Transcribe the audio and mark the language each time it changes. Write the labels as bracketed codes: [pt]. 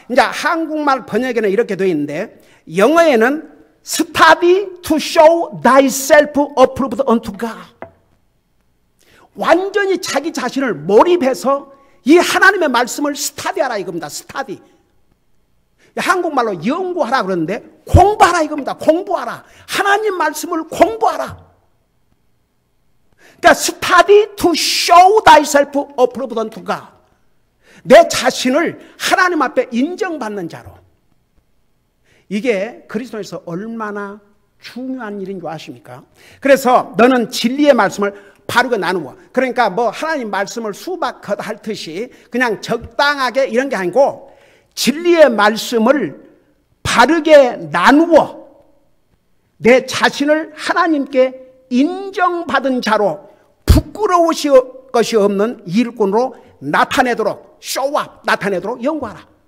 [ko] 이제 한국말 번역에는 이렇게 되어 있는데 영어에는 [en] Study to show thyself approved unto God. [ko] 완전히 자기 자신을 몰입해서 이 하나님의 말씀을 스타디하라 이겁니다. 스타디. 한국말로 연구하라 그러는데 공부하라 이겁니다. 공부하라. 하나님 말씀을 공부하라. 그러니까 [en] study to show thyself approved unto God. [ko] 내 자신을 하나님 앞에 인정받는 자로. 이게 그리스도에서 얼마나 중요한 일인 줄 아십니까? 그래서 너는 진리의 말씀을 바르게 나누어. 그러니까 뭐 하나님 말씀을 수박하다 할 듯이 그냥 적당하게 이런 게 아니고 진리의 말씀을 바르게 나누어 내 자신을 하나님께 인정받은 자로 부끄러우실 것이 없는 일꾼으로 나타내도록 쇼업 나타내도록 연구하라.